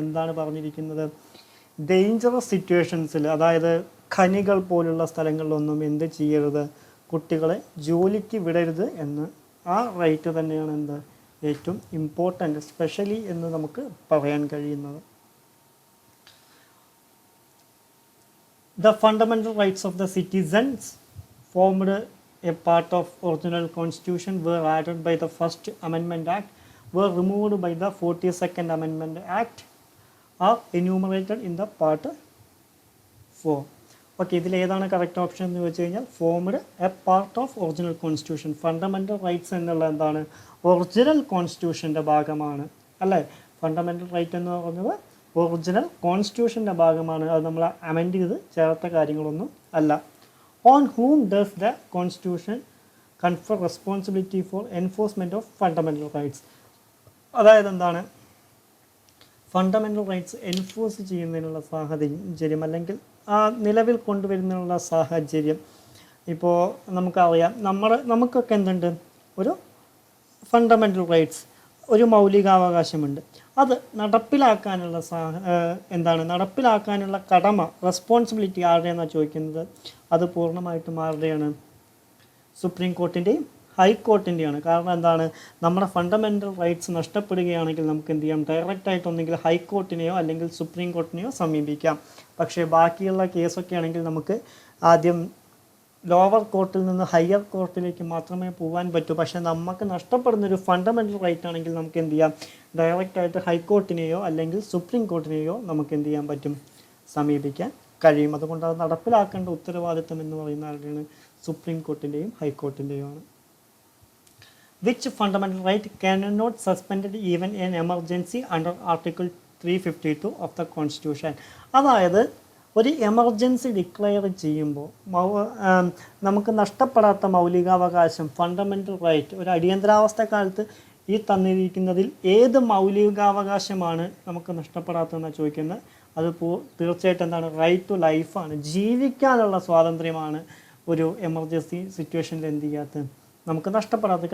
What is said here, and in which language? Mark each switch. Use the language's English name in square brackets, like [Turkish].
[Malayalam] എന്താണ് പറഞ്ഞിരിക്കുന്നത്? ഡേഞ്ചറസ് സിറ്റുവേഷൻസിൽ, അതായത് ഖനികൾ പോലുള്ള സ്ഥലങ്ങളിലൊന്നും എന്ത് ചെയ്യരുത്? കുട്ടികളെ ജോലിക്ക് വിടരുത് എന്ന്. ആ റൈറ്റ് തന്നെയാണ് എന്ത് ഏറ്റവും ഇമ്പോർട്ടൻ്റ്, സ്പെഷ്യലി എന്ന് നമുക്ക് പറയാൻ കഴിയുന്നത്. [English] The fundamental rights of the citizens formed a part of original constitution were added by the first amendment act, were removed by the 42nd amendment act, are enumerated in the part 4. [Malayalam] Okay, ഇതിൽ ഏതാണ് correct option എന്ന് വെച്ച് കഴിഞ്ഞാൽ, [English] Formed a part of original constitution. [Malayalam] Fundamental rights എന്നുള്ള എന്താണ്? Original കോൺസ്റ്റിറ്റ്യൂഷൻ്റെ ഭാഗമാണ്, അല്ലേ? Fundamental right എന്ന് പറയുന്നത് ഒറിജിനൽ കോൺസ്റ്റിറ്റ്യൂഷൻ്റെ ഭാഗമാണ്. അത് നമ്മൾ അമെൻഡ് ചെയ്ത് ചേർത്ത കാര്യങ്ങളൊന്നും അല്ല. [English] On whom does the Constitution confer responsibility for enforcement of fundamental rights? [Malayalam] അതായത് എന്താണ്? ഫണ്ടമെൻ്റൽ റൈറ്റ്സ് എൻഫോഴ്സ് ചെയ്യുന്നതിനുള്ള സാഹചര്യം അല്ലെങ്കിൽ ആ നിലവിൽ കൊണ്ടുവരുന്നതിനുള്ള സാഹചര്യം. ഇപ്പോൾ നമുക്കറിയാം, നമുക്കൊക്കെ എന്തുണ്ട്? ഒരു ഫണ്ടമെൻ്റൽ റൈറ്റ്സ്, ഒരു മൗലികാവകാശമുണ്ട്. അത് നടപ്പിലാക്കാനുള്ള നടപ്പിലാക്കാനുള്ള കടമ, റെസ്പോൺസിബിലിറ്റി ആരുടെയെന്നാണ് ചോദിക്കുന്നത്. അത് പൂർണ്ണമായിട്ടും ആരുടെയാണ്? സുപ്രീം കോർട്ടിൻ്റെയും ഹൈക്കോർട്ടിൻ്റെയാണ്. കാരണം എന്താണ്, നമ്മുടെ ഫണ്ടമെൻ്റൽ റൈറ്റ്സ് നഷ്ടപ്പെടുകയാണെങ്കിൽ നമുക്ക് എന്ത് ചെയ്യാം, ഡയറക്റ്റായിട്ട് ഒന്നെങ്കിൽ ഹൈക്കോർട്ടിനെയോ അല്ലെങ്കിൽ സുപ്രീം കോർട്ടിനെയോ സമീപിക്കാം. പക്ഷേ ബാക്കിയുള്ള കേസൊക്കെ ആണെങ്കിൽ നമുക്ക് ആദ്യം ലോവർ കോർട്ടിൽ നിന്ന് ഹയർ കോർട്ടിലേക്ക് മാത്രമേ പോകാൻ പറ്റൂ. പക്ഷേ നമുക്ക് നഷ്ടപ്പെടുന്നൊരു ഫണ്ടമെൻ്റൽ റൈറ്റ് ആണെങ്കിൽ നമുക്ക് എന്ത് ചെയ്യാം, ഡയറക്റ്റായിട്ട് ഹൈക്കോർട്ടിനെയോ അല്ലെങ്കിൽ സുപ്രീം കോർട്ടിനെയോ നമുക്ക് എന്ത് ചെയ്യാൻ പറ്റും, സമീപിക്കാൻ കഴിയും. അതുകൊണ്ട് അത് നടപ്പിലാക്കേണ്ട ഉത്തരവാദിത്തം എന്ന് പറയുന്ന ആരുടെയാണ്, സുപ്രീം കോർട്ടിൻ്റെയും ഹൈക്കോർട്ടിൻ്റെയും ആണ്. [English] Which fundamental right cannot suspended even in emergency under Article 352 of the Constitution? [Malayalam] അതായത് ഒരു എമർജൻസി ഡിക്ലെയർ ചെയ്യുമ്പോൾ നമുക്ക് നഷ്ടപ്പെടാത്ത മൗലികാവകാശം, ഫണ്ടമെൻ്റൽ റൈറ്റ്, ഒരു അടിയന്തരാവസ്ഥ കാലത്ത് ഈ തന്നിരിക്കുന്നതിൽ ഏത് മൗലികാവകാശമാണ് നമുക്ക് നഷ്ടപ്പെടാത്തതെന്നാണ് ചോദിക്കുന്നത്. അത് തീർച്ചയായിട്ടും എന്താണ്, റൈറ്റ് ടു ലൈഫാണ്. ജീവിക്കാനുള്ള സ്വാതന്ത്ര്യമാണ് ഒരു എമർജൻസി സിറ്റുവേഷനിൽ എന്ത് ചെയ്യാത്തത്, നമുക്ക് നഷ്ടപ്പെടാത്തത്.